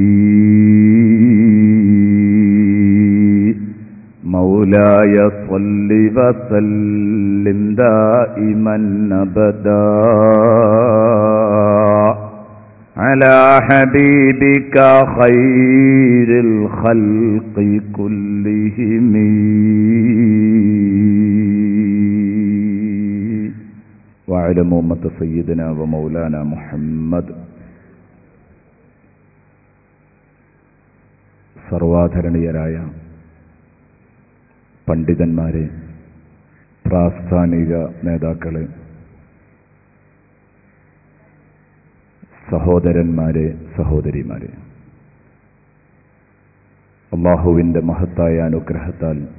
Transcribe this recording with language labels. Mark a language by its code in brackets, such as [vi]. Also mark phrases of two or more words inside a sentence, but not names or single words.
[ar] مولاي صل وسلم دائما أبدا على حبيبك خير الخلق كلهم وعلى أمة سيدنا ومولانا محمد. [ml] സർവാധരണീയരായ പണ്ഡിതന്മാരെ, പ്രാസ്ഥാനിക നേതാക്കളെ, സഹോദരന്മാരെ, സഹോദരിമാരെ, അല്ലാഹുവിൻ്റെ മഹത്തായ അനുഗ്രഹത്താൽ